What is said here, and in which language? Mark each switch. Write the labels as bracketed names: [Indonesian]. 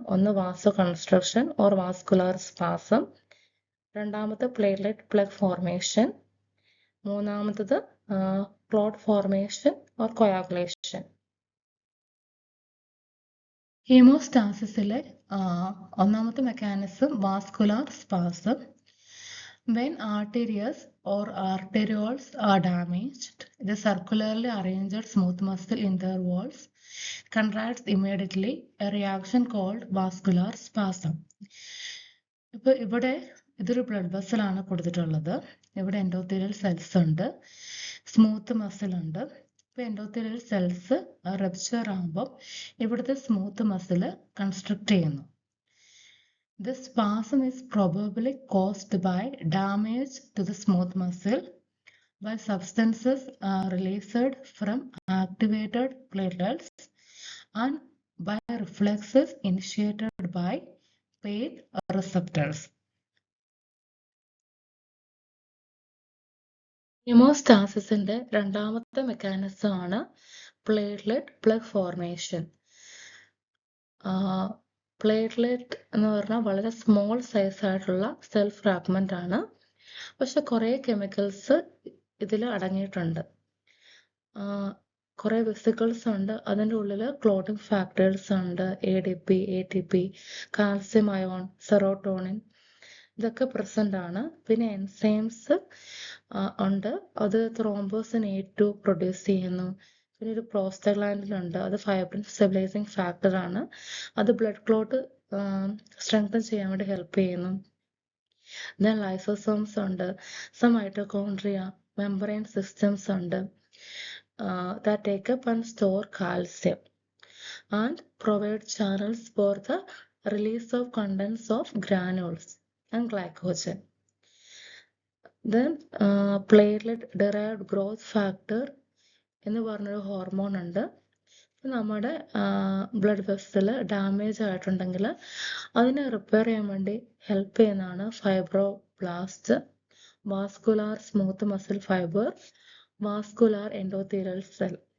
[Malayalam] ഒന്ന് വാസോ construction or vascular spasm, രണ്ടാമത്തെ platelet plug formation, മൂന്നാമത്തത് ക്ലോട്ട് ഫോർമേഷൻ ഓർ കൊയാഗുലേഷൻ. ഹീമോസ്റ്റാസിസിലെ ഒന്നാമത്തെ mechanism vascular spasm. [English] When arteries or arterioles are damaged, the circularly arranged smooth muscle in their walls contracts immediately, a reaction called vascular spasm. [Malayalam] ഇപ്പോൾ ഇവിടെ ഇതൊരു blood vessel ആണ് കൊടുത്തിട്ടുള്ളത്. ഇവിടെ endothelial cells ഉണ്ട്, smooth muscle ഉണ്ട്. ഇപ്പോൾ എൻഡോത്തീലിയൽ സെൽസ് റപ്ചർ ആകുമ്പോൾ ഇവിടുത്തെ സ്മൂത്ത് മസിൽ കൺസ്ട്രക്ട് ചെയ്യുന്നു. [English] The spasm is probably caused by damage to the smooth muscle by substances released from activated platelets and by reflexes initiated by pain receptors. [Malayalam] ഹീമോസ്റ്റാസിസിന്റെ രണ്ടാമത്തെ mechanism ആണ് platelet plug formation. Platelet എന്ന് പറഞ്ഞാൽ വളരെ small size ആയിട്ടുള്ള cell fragment ആണ്. പക്ഷെ കുറേ chemicals ഇതിൽ അടങ്ങിയിട്ടുണ്ട്. കുറേ വെസിക്കിൾസ് ഉണ്ട്, അതിൻ്റെ ഉള്ളിൽ ക്ലോട്ടിംഗ് ഫാക്ടേഴ്സ് ഉണ്ട്, ADP, ATP, calcium ion, serotonin, ഇതൊക്കെ പ്രസന്റ് ആണ്. പിന്നെ എൻസൈംസ് ഉണ്ട്, അത് ത്രോംബോസിൻ A2 പ്രൊഡ്യൂസ് ചെയ്യുന്നു. പിന്നെ ഒരു പ്രോസ്റ്റാഗ്ലാൻഡിൻ ഉണ്ട്, അത് ഫൈബ്രിൻ സ്റ്റെബിലൈസിങ് ഫാക്ടർ ആണ്, അത് ബ്ലഡ് ക്ലോട്ട് സ്ട്രെങ്തൻ ചെയ്യാൻ വേണ്ടി ഹെൽപ്പ് ചെയ്യുന്നു. [English] Then lysosomes ഉണ്ട്, some mitochondria, membrane systems ഉണ്ട്, that take up and store calcium and provide channels for the release of contents of granules and glycogen. [Malayalam] Then platelet derived growth factor എന്ന് പറഞ്ഞൊരു hormone ഉണ്ട്. നമ്മുടെ blood vessel damage ആയിട്ടുണ്ടെങ്കിൽ അതിനെ repair ചെയ്യാൻ വേണ്ടി help ചെയ്യുന്നതാണ് fibroblast, vascular smooth muscle fibre, vascular endothelial cell.